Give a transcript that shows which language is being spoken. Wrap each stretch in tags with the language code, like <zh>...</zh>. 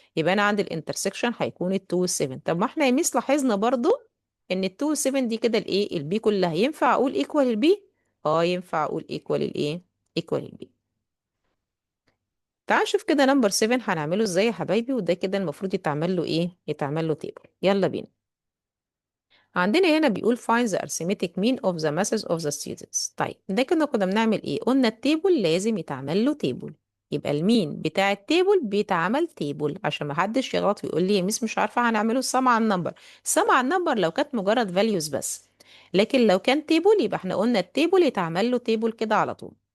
<ar>يبقى انا عندي الانترسكشن هيكون ال2 وال7. طب ما احنا يا ميس لاحظنا برضو ان ال2 وال7 دي كده الايه؟ البي كلها. ينفع اقول ايكوال البي؟ ينفع اقول ايكوال الايه؟ ايكوال البي. تعال نشوف كده نمبر 7 هنعمله ازاي يا حبايبي. وده كده المفروض يتعمل له ايه؟ يتعمل له تيبل. يلا بينا. عندنا هنا بيقول</ar> <en>find the arithmetic mean of the masses of the students.</en> <ar>طيب ده كده كنا بنعمل ايه؟ قلنا التيبل لازم يتعمل له تيبل. يبقى المين بتاع التيبل بيتعمل تيبل عشان ما حدش يغلط ويقول لي يا ميس مش عارفه هنعمله السم على النمبر. السم على النمبر لو كانت مجرد values بس، لكن لو كان تيبل يبقى احنا قلنا التيبل يتعمل له تيبل كده على طول.</ar>